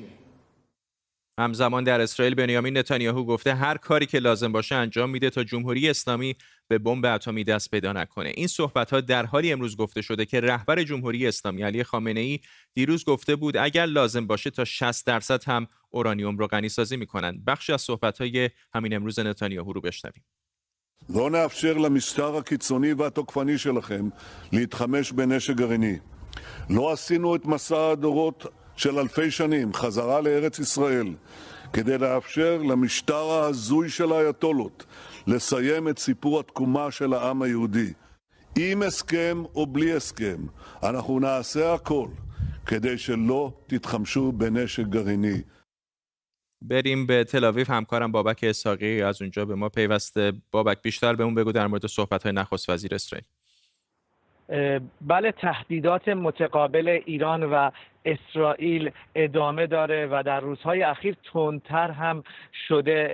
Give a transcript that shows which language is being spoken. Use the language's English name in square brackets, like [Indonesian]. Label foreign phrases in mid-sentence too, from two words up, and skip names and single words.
[Persian] همزمان در اسرائیل بنیامین نتانیاهو گفته هر کاری که لازم باشه انجام میده تا جمهوری اسلامی به بمب اتمی دست پیدا نکنه. این صحبت‌ها در حالی امروز گفته شده که رهبر جمهوری اسلامی علی خامنه‌ای دیروز گفته بود اگر لازم باشه تا 60% هم اورانیوم رو غنی‌سازی میکنن. بخشی از صحبت‌های همین امروز نتانیاهو رو بشنویم. [Hebrew] לא נאפשר למשטר הקיצוני והתוקפני שלכם להתחמש בנשק גרעיני. לא עשינו את מסע הדורות של אלפי שנים חזרה לארץ ישראל כדי לאפשר למשטר ההזוי של האייתולות לסיים את סיפור התקומה של העם היהודי. עם הסכם או בלי הסכם, אנחנו נעשה הכל כדי שלא תתחמשו בנשק גרעיני. [Persian] بریم به تل آویو. همکارم بابک اسحاقی از اونجا به ما پیوسته. بابک، بیشتر بهمون بگو در مورد صحبت‌های نخست وزیر اسرائیل. بله، تهدیدات متقابل ایران و اسرائیل ادامه داره و در روزهای اخیر تندتر هم شده.